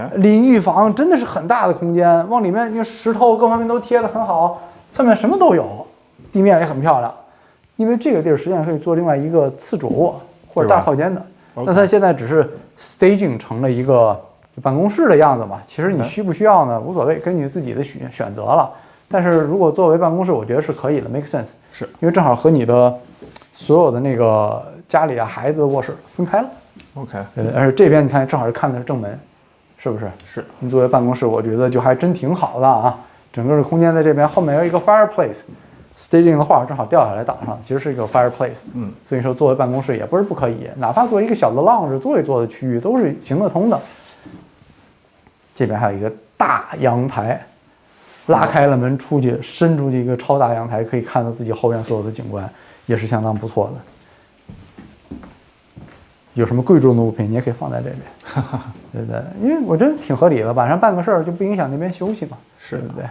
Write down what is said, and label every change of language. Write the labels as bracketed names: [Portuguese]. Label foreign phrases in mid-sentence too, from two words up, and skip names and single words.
[Chinese] 淋浴房真的是很大的空間，往裡面那個石頭各方面都貼得很好，側面什麼都有，地面也很漂亮。因為這個地兒實際上可以做另外一個次主臥或者大套間的，那它現在只是 staging 成了一個辦公室的樣子嘛。其實你需不需要呢？無所謂，根據自己的選擇了。但是如果作為辦公室，我覺得是可以的 ， [English] make sense。 [Chinese] 是因為正好和你的所有的那個家裡啊孩子的臥室分開了。OK， 對，而且這邊你看正好是看的是正門，是不是？是。你作為辦公室，我覺得就還真挺好的啊。整個的空間在這邊，後面有一個 fireplace。staging 的畫正好掉下來擋上，其實是一個 fireplace， 所以說作為辦公室也不是不可以，哪怕做一個小的 lounge 坐一坐的區域都是行得通的。這邊還有一個大陽台，拉開了門出去，伸出去一個超大陽台，可以看到自己後院所有的景觀，也是相當不錯的。有什麼貴重的物品你也可以放在這邊，對不對？因為我真的挺合理的，晚上辦個事兒就不影響那邊休息嘛，是對不對？